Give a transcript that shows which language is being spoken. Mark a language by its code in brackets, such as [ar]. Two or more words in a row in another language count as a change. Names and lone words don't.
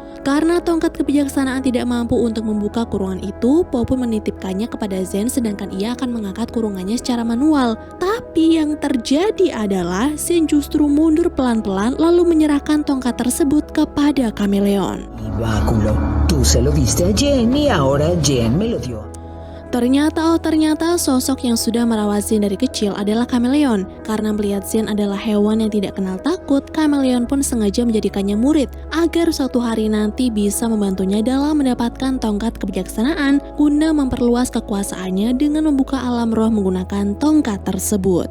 [id] Karena tongkat kebijaksanaan tidak mampu untuk membuka kurungan itu, Po pun menitipkannya kepada Zen sedangkan ia akan mengangkat kurungannya secara manual. Tapi yang terjadi adalah Zen justru mundur pelan-pelan lalu menyerahkan tongkat tersebut kepada Kameleon. [es] Báculo, tú se lo diste a Jen y ahora Jen me lo dio. [id] Ternyata sosok yang sudah merawat Zen dari kecil adalah Kameleon. Karena melihat Zen adalah hewan yang tidak kenal takut, Kameleon pun sengaja menjadikannya murid agar suatu hari nanti bisa membantunya dalam mendapatkan tongkat kebijaksanaan guna memperluas kekuasaannya dengan membuka alam roh menggunakan tongkat tersebut.